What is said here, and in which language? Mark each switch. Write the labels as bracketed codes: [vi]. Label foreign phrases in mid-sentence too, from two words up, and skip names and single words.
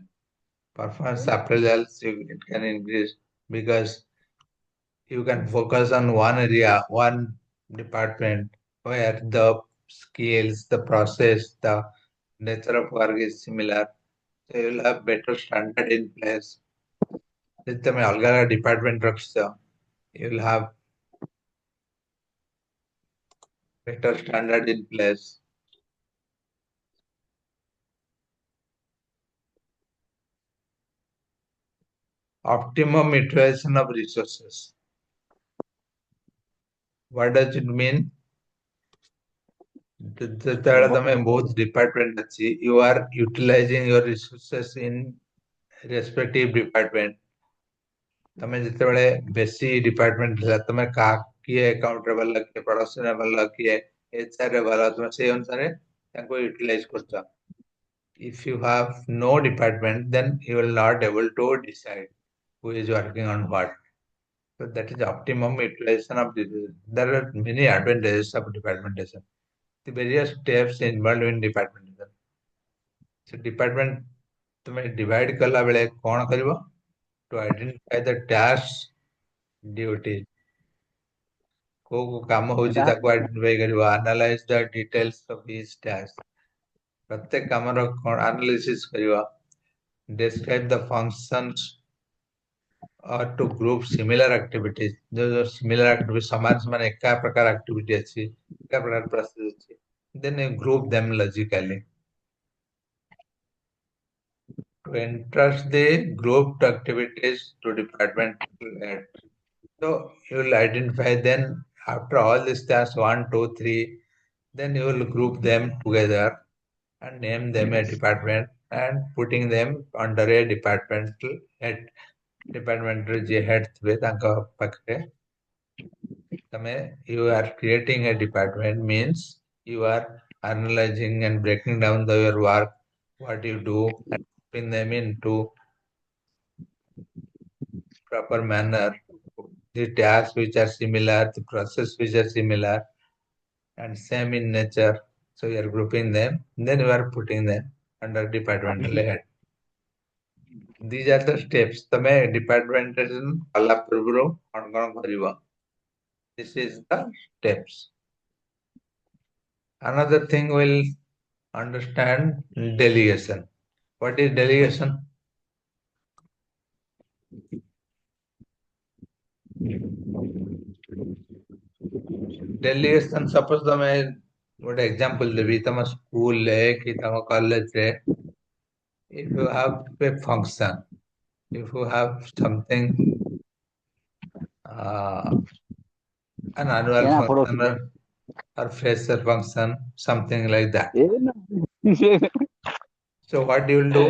[en] Performance appraisals, it can increase because you can focus on one area, one department where the skills, the process, the nature of work is similar. So you will have better standard in place. [or] ଯଦି ତମେ ଅଲଗା ଅଲଗା ଡିପାର୍ଟମେଣ୍ଟ ରଖିଛ, [en] you will have better standard in place. Optimum utilization of resources. What does it mean? [or] ଯେତେବେଳେ ତମେ ବହୁତ ଡିପାର୍ଟମେଣ୍ଟ ଅଛି, [en] you are utilizing your resources in respective department. [or] ତମେ ଯେତେବେଳେ ବେଶୀ ଡିପାର୍ଟମେଣ୍ଟ ଥିଲା, ତମେ କିଏ ଆକାଉଣ୍ଟରେ ଭଲ, କିଏ ପ୍ରଡକ୍ସନରେ ଭଲ, କିଏ HR ରେ ଭଲ, ତମେ ସେଇ ଅନୁସାରେ ତାଙ୍କୁ ୟୁଟିଲାଇଜ କରୁଛ. [en] If you have no department, then you will not able to decide who is working on what. So that is optimum utilization of this. There are many advantages of departmentation. The various steps involved in departmentation. So department [or] ତମେ divide କଲା ବେଳେ କଣ କରିବ? [en] To identify the tasks, duties. [or] କୋଉ କାମ ହଉଛି ତାକୁ ଆଇଡେଣ୍ଟିଫାଇ କରିବ, [en] analyze the details of each task. [or] ପ୍ରତ୍ୟେକ କାମର କଣ analysis କରିବ, [en] describe the functions or to group similar activities. [or] जो [en] similar activities [or] ସମାନ ସମାନ ଏକା ପ୍ରକାର activity ଅଛି, ଏକା ପ୍ରକାର process ଅଛି, [en] then you group them logically. To entrust the grouped activities to departmental head. So you will identify then after all these tasks 1, 2, 3, then you will group them together and name them a department and putting them under a departmental head. Departmental [or] ଯିଏ head ଥିବେ ତାଙ୍କ ପାଖରେ ତମେ [en] you are creating a department means you are analyzing and breaking down your work, what you do, and putting them into proper manner. The tasks which are similar, the process which are similar and same in nature. So you are grouping them, then you are putting them under departmental head. These are the steps. [or] ତମେ departmentation କଲା ପୂର୍ବରୁ କଣ କଣ କରିବ? [en] This is the steps. Another thing we'll understand delegation. What is delegation? Delegation, suppose [or] ତମେ ଗୋଟେ example ଦେବି, ତମ ସ୍କୁଲ ରେ କି ତମ କଲେଜ ରେ, [en] if you have a function, if you have something, an annual function or fresher function, something like that. So what you will do?